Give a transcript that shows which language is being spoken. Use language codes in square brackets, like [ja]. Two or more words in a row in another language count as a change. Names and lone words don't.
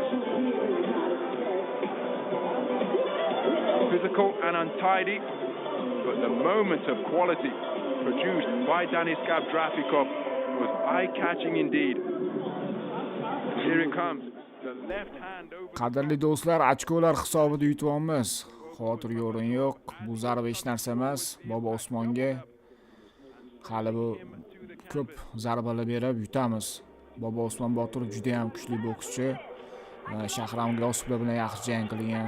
[en] Physical and untidy, but the moment of quality produced by Danis Gabdrafikov was eye-catching indeed. Here it comes. The left hand over. [uz] Qadrli do'stlar, ochkolar hisobida yutyapmiz. Xotir yo'rin yo'q. Bu zarba hech narsa emas. Bobousmonga hali bu ko'p zarbalar berib yutamiz. Bobousmon Boturov juda ham kuchli bokschi. Shahram G'iyosovlar bilan yaxshi jang qilgan.